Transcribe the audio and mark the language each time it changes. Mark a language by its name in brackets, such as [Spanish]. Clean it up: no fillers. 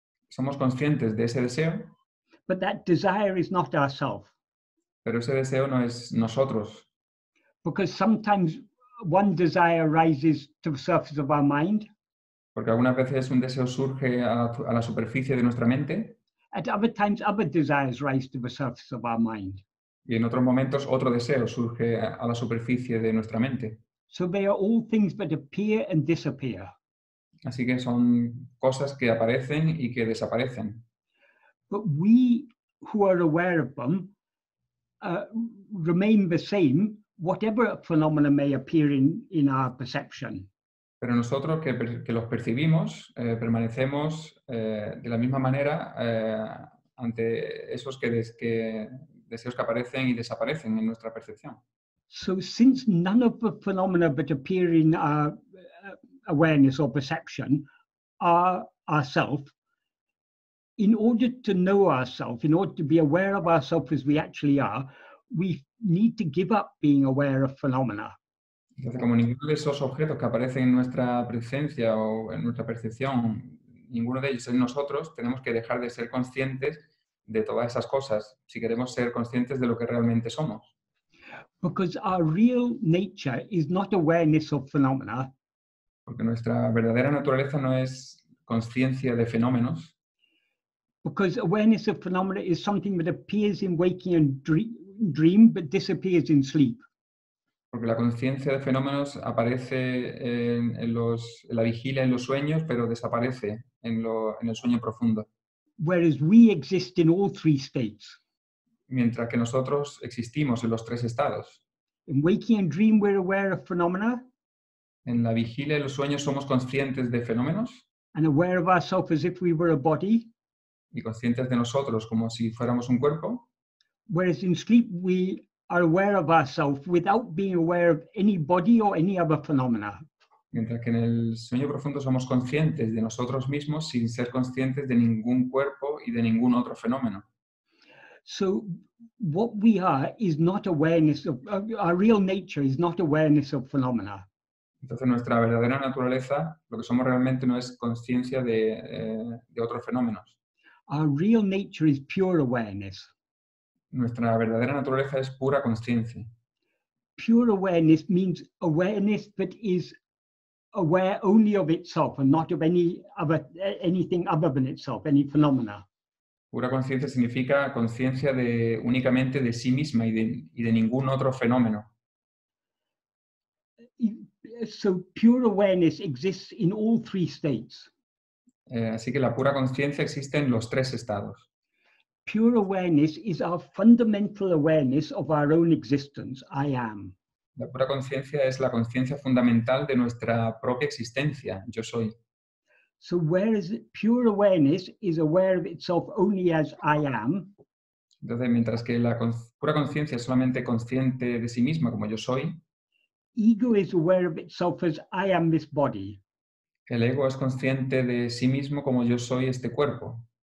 [Spanish] somos conscientes de ese deseo, [English] but that desire is not ourself. [Spanish] Pero ese deseo no es nosotros, [English] because sometimes one desire rises to the surface of our mind, [Spanish] porque algunas veces un deseo surge a la superficie de nuestra mente [English] at other times other desires rise to the surface of our mind. [Spanish] y en otros momentos otro deseo surge a la superficie de nuestra mente. [English] So they are all things that appear and disappear. [Spanish] Así que son cosas que aparecen y que desaparecen. [English] But we who are aware of them remain the same, whatever phenomena may appear in our perception. [Spanish] Pero nosotros que los percibimos, permanecemos de la misma manera ante esos deseos que aparecen y desaparecen en nuestra percepción. [English] So since none of the phenomena that appear in our awareness or perception are ourself, in order to know ourselves, in order to be aware of ourselves as we actually are, we need to give up being aware of phenomena. [Spanish] Entonces, como ninguno de esos objetos que aparecen en nuestra presencia o en nuestra percepción, ninguno de ellos es nosotros, tenemos que dejar de ser conscientes de todas esas cosas si queremos ser conscientes de lo que realmente somos. [English] Because our real nature is not awareness of phenomena, [Spanish] Porque nuestra verdadera naturaleza no es conciencia de fenómenos, [English] because awareness of phenomena is something that appears in waking and dream but disappears in sleep. [Spanish] porque la conciencia de fenómenos aparece en la vigilia, en los sueños, pero desaparece en el sueño profundo. [English] Whereas we exist in all three states. [Spanish] Mientras que nosotros existimos en los tres estados. [English] In waking and dream, we're aware of phenomena. [Spanish] En la vigilia y los sueños somos conscientes de fenómenos. [English] And aware of ourselves as if we were a body. [Spanish] Y conscientes de nosotros como si fuéramos un cuerpo. [English] Whereas in sleep, we are aware of ourselves without being aware of any body or any other phenomena. [Spanish] Mientras que en el sueño profundo somos conscientes de nosotros mismos sin ser conscientes de ningún cuerpo y de ningún otro fenómeno. [English] So what we are is not awareness of, our real nature is not awareness of phenomena. [Spanish] Entonces nuestra verdadera naturaleza, lo que somos realmente no es conciencia de otros fenómenos. [English] Our real nature is pure awareness. [Spanish] Nuestra verdadera naturaleza es pura conciencia. [English] Pure awareness means awareness that is aware only of itself and not of anything other than itself, any phenomena. [Spanish] Pura conciencia significa conciencia únicamente de sí misma y de ningún otro fenómeno. [English] So pure awareness exists in all three states. [Spanish] Así que la pura conciencia existe en los tres estados. [English] Pure awareness is our fundamental awareness of our own existence, I am. [Spanish] La pura conciencia es la conciencia fundamental de nuestra propia existencia, yo soy. [English] So whereas pure awareness is aware of itself only as I am, [Spanish] entonces mientras que la pura conciencia es solamente consciente de sí misma como yo soy, [English] ego is aware of itself as I am this body. [Spanish] El ego es consciente de sí mismo como yo soy este cuerpo.